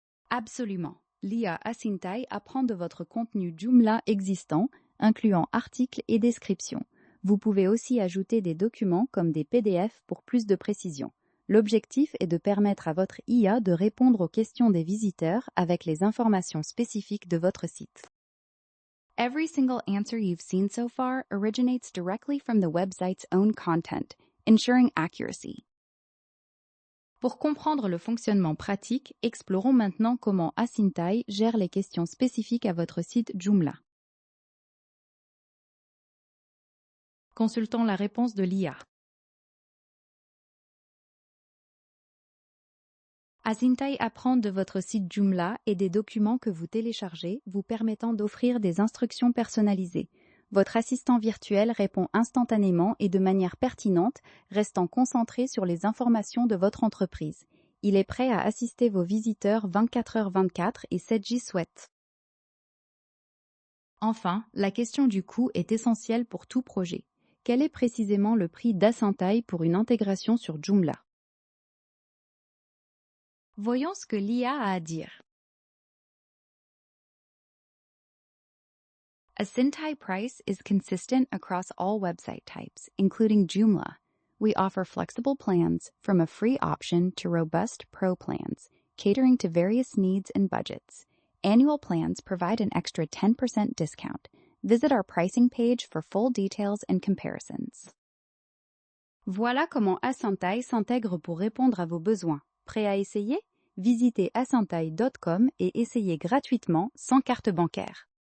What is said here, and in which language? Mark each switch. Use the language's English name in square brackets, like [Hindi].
[French] Absolument. L'IA Asyntai apprend de votre contenu Joomla existant, incluant articles et descriptions. Vous pouvez aussi ajouter des documents comme des PDF pour plus de précision. L'objectif est de permettre à votre IA de répondre aux questions des visiteurs avec les informations spécifiques de votre site. [English] Every single answer you've seen so far originates directly from the website's own content, ensuring accuracy. [French] Pour comprendre le fonctionnement pratique, explorons maintenant comment Asyntai gère les questions spécifiques à votre site Joomla. Consultons la réponse de l'IA. Asyntai apprend de votre site Joomla et des documents que vous téléchargez, vous permettant d'offrir des instructions personnalisées. Votre assistant virtuel répond instantanément et de manière pertinente, restant concentré sur les informations de votre entreprise. Il est prêt à assister vos visiteurs 24h24 et 7j/7. Enfin, la question du coût est essentielle pour tout projet. Quel est précisément le prix d'Asyntai pour une intégration sur Joomla? Voyons ce que l'IA a à dire. [English] Asyntai price is consistent across all website types, including Joomla. We offer flexible plans from a free option to robust pro plans, catering to various needs and budgets. Annual plans provide an extra 10% discount. Visit our pricing page for full details and comparisons. [French] Voilà comment Asentaï s'intègre pour répondre à vos besoins. Prêt à essayer? Visitez asentaï.com et essayez gratuitement sans carte bancaire.